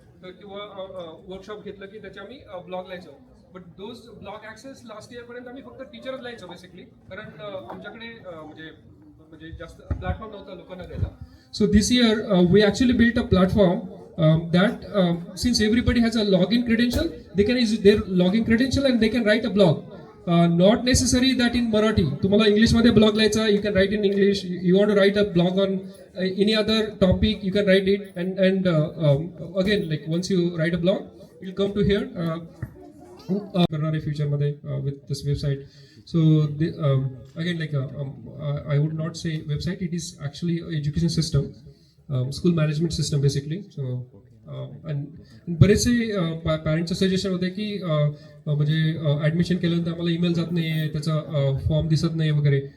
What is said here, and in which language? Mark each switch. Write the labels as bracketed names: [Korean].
[Marathi] तर किंवा वर्कशॉप घेतलं की त्याचे आम्ही blog लायचो. [English] but those blog access [Marathi] last year पर्यंत आम्ही फक्त टीचरच लायचो बेसिकली, कारण आमच्याकडे म्हणजे जास्त प्लॅटफॉर्म नव्हता लोकांना द्यायला. [English] So this year we actually built a platform that since everybody has a login credential, they can use their login credential and they can write a blog. Not necessary that in Marathi. [Marathi] तुम्हाला English मध्ये blog लिहायचा, [English] you can write in English. You want to write a blog on any other topic, you can write it. And again, like once you write a blog, you'll come to here. करणारे future मध्ये with this website. So again, like I would not say website. It is actually education system. [Marathi] School management system basically. So आणि बरेचसे पॅरेंटचं suggestion होते की म्हणजे admission केल्यानंतर आम्हाला email जात नाही आहे, त्याचा फॉर्म दिसत नाही वगैरे.